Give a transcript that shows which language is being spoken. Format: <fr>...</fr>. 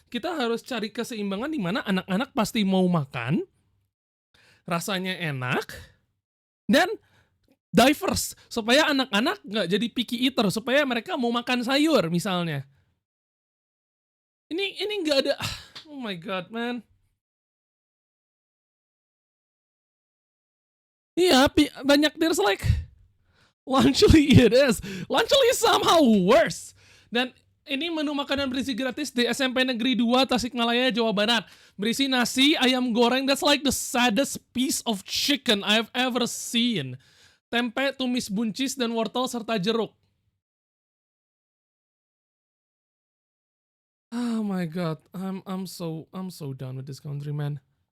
<id>Kita harus cari keseimbangan di mana anak-anak pasti mau makan, rasanya enak, dan diverse supaya anak-anak nggak jadi picky eater, supaya mereka mau makan sayur misalnya. Ini nggak ada.</id> <en>Oh my god, man.</en> <id>Iya, banyak</id> <en>there's like Lunchly it is. Lunchly somehow worse.</en> <id>Dan ini menu makanan berisi gratis di SMP Negeri 2 Tasikmalaya, Jawa Barat. Berisi nasi, ayam goreng,</id> <en>that's like the saddest piece of chicken I've ever seen.</en> <id>Tempe, tumis buncis, dan wortel serta jeruk.</id> <en>Oh my god, I'm so done with this country, man.</en>